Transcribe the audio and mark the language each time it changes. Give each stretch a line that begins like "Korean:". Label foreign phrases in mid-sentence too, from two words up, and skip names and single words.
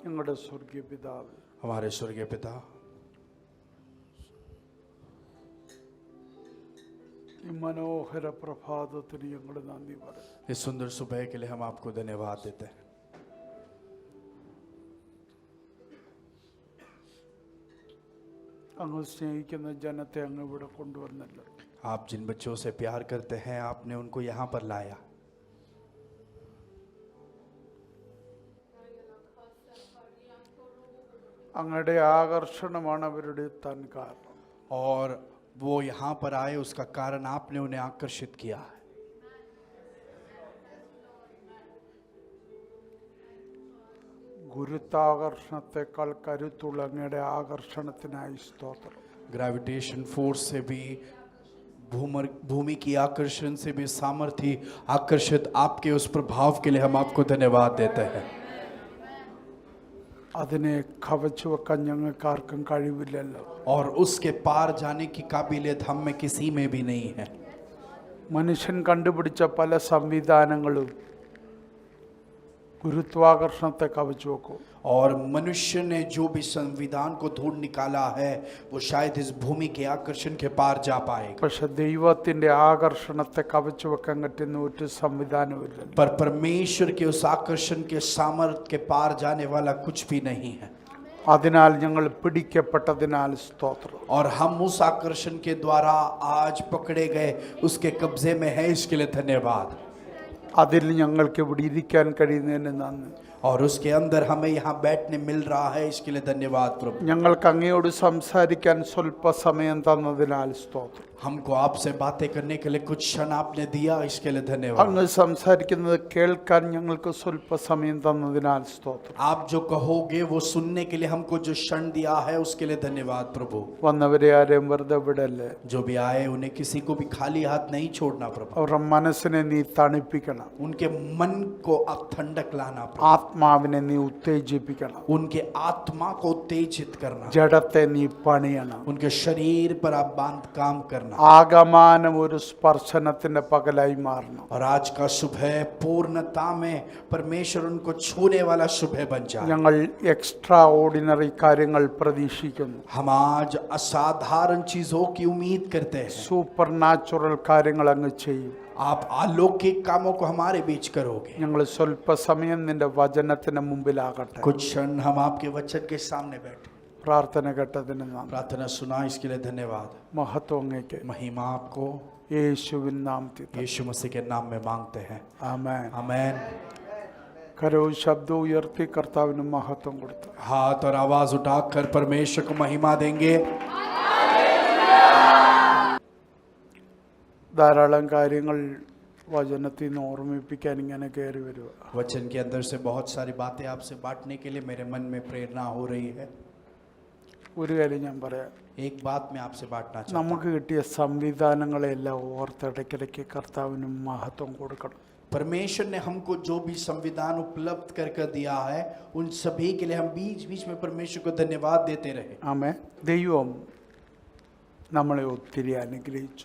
Malayalam: ഞങ്ങളുടെ സ്വർഗീയ പിതാവേ,
Hindi: हमारे स्वर्गीय पिता,
Malayalam: ഈ മനോഹര പ്രഭാതത്തിന് ഞങ്ങൾ നന്ദി പറയും.
Hindi: इस सुंदर सुबह के लिए हम आपको धन्यवाद देते हैं.
Malayalam: അങ്ങ് സ്നേഹിക്കുന്ന ജനത്തെ അങ്ങ് ഇവിടെ കൊണ്ടുവന്നല്ലോ.
Hindi: आप जिन बच्चों से प्यार करते हैं, आपने उनको यहाँ पर लाया.
Malayalam: അങ്ങയുടെ ആകർഷണമാണ് അവരുടെ എത്താൻ കാരണം.
Hindi: और वो यहाँ पर आए, उसका कारण आपने उन्हें आकर्षित किया है.
Malayalam: ഗുരുത്വാകർഷണത്തെക്കാൾ കരുത്തുള്ള അങ്ങയുടെ ആകർഷണത്തിനായി സ്തോത്രം.
English: gravitation force
Hindi: से भी, भूमि की आकर्षण से भी सामर्थ्य आकर्षित आपके उस प्रभाव के लिए हम आपको धन्यवाद देते हैं.
Malayalam: അതിനെ കവച്ചു വെക്കാൻ ഞങ്ങൾക്ക് ആർക്കും കഴിവില്ലല്ലോ.
Hindi: और उसके पार जाने की काबिलियत हम में किसी में भी नहीं है.
Malayalam: മനുഷ്യൻ കണ്ടുപിടിച്ച പല സംവിധാനങ്ങളും ഗുരുത്വാകർഷണത്തെ കവച്ചു വെക്കും.
Hindi: और मनुष्य ने जो भी संविधान को ढूंढ निकाला है, वो शायद इस भूमि के आकर्षण के पार जा पाएगा.
Malayalam: പക്ഷെ ദൈവത്തിന്റെ ആകർഷണത്തെ കവച്ചു വെക്കാൻ പറ്റുന്ന ഒരു സംവിധാനമില്ല.
Hindi: पर परमेश्वर के उस आकर्षण के सामर्थ्य के पार जाने वाला कुछ भी नहीं है.
Malayalam: അതിനാൽ ഞങ്ങൾ പിടിക്കപ്പെട്ടതിനാൽ സ്തോത്രം.
Hindi: और हम उस आकर्षण के द्वारा आज पकड़े गए, उसके कब्जे में है, इसके लिए धन्यवाद.
Malayalam: അതിൽ ഞങ്ങൾക്ക് ഇവിടെ ഇരിക്കാൻ കഴിയുന്നതിന് നന്ദി.
Hindi: और उसके अंदर हमें यहाँ बैठने मिल रहा है, इसके लिए धन्यवाद प्रभु.
Malayalam: ഞങ്ങൾക്ക് അങ്ങയോട് സംസാരിക്കാൻ സ്വല്പ സമയം തന്നതിനാൽ സ്തോത്രം.
Hindi: हमको आपसे बातें करने के लिए कुछ क्षण आपने दिया, इसके लिए धन्यवाद.
Malayalam: അങ്ങ് സംസാരിക്കുന്നത് കേൾക്കാൻ ഞങ്ങൾക്ക് സ്വല്പ സമയം തന്നതിനാൽ സ്തോത്രം.
Hindi: आप जो कहोगे वो सुनने के लिए हमको जो क्षण दिया है, उसके लिए धन्यवाद प्रभु.
Malayalam: വന്നവരെ ആരെയും വെറുതെ വിടല്ലേ.
Hindi: जो भी आए उन्हें किसी को भी खाली हाथ नहीं छोड़ना प्रभु.
Malayalam: അവരുടെ മനസ്സിനെ നീ തണുപ്പിക്കണം.
Hindi: उनके मन को आप ठंडक लाना प्रभु.
Malayalam: ആത്മാവിനെ നീ ഉത്തേജിപ്പിക്കണം.
Hindi: उनके आत्मा को उत्तेजित करना.
Malayalam: ജഡത്തെ നീ പണിയണം.
Hindi: उनके शरीर पर आप बांध काम करना.
Malayalam: ആഗമാനം ഒരു സ്പർശനത്തിന്റെ പകലായി മാറണം.
Hindi: और आज का सुबह पूर्णता में परमेश्वर उनको छूने वाला सुबह बन जाए.
Malayalam: ഞങ്ങൾ
English: extra ordinary
Malayalam: കാര്യങ്ങൾ പ്രതീക്ഷിക്കുന്നു.
Hindi: हम आज असाधारण चीजों की उम्मीद करते हैं.
English: super natural
Malayalam: കാര്യങ്ങൾ അങ്ങ് ചെയ്യും.
Hindi: आप अलौकिक कामों को हमारे बीच करोगे.
Malayalam: ഞങ്ങൾ സ്വല്പ സമയം നിന്റെ വചനത്തിന് മുമ്പിലാകട്ടെ.
Hindi: कुछ क्षण हम आपके वचन के सामने बैठे.
Malayalam: പ്രാർത്ഥന കേട്ടതിന് നന്ദി.
Hindi: प्रार्थना सुना, इसके लिए धन्यवाद.
Malayalam: മഹത്വം അങ്ങേക്ക്.
Hindi: महिमा आपको
Malayalam: യേശുവിൻ നാമത്തിൽ
Hindi: यीशु मसीह के नाम में मांगते हैं.
Malayalam: ആമേൻ.
Hindi: आमेन.
Malayalam: കരവും ശബ്ദവും ഉയർത്തി കർത്താവിന് മഹത്വം കൊടുത്തു.
Hindi: हाथ और आवाज उठाकर परमेश्वर को महिमा देंगे.
Malayalam: ധാരാളം കാര്യങ്ങൾ വചനത്തിൽ നിന്ന് ഓർമ്മിപ്പിക്കാൻ ഇങ്ങനെ കയറി വരിക.
Hindi: वचन के अंदर से बहुत सारी बातें आपसे बांटने के लिए मेरे मन में प्रेरणा हो रही है.
Malayalam: ഒരു കാര്യം ഞാൻ പറയാം.
Hindi: एक बात मैं आपसे बांटना चाहता हूं.
Malayalam: നമുക്ക് കിട്ടിയ സംവിധാനങ്ങളെല്ലാം ഓർത്തിടയ്ക്കിടയ്ക്ക് കർത്താവിന് മഹത്വം കൊടുക്കണം.
Hindi: परमेश्वर ने हमको जो भी संविधान उपलब्ध कर दिया है, उन सभी के लिए हम बीच बीच में परमेश्वर को धन्यवाद देते रहे.
Malayalam: ആമേൻ. ദൈവം നമ്മളെ ഒത്തിരി അനുഗ്രഹിച്ചു.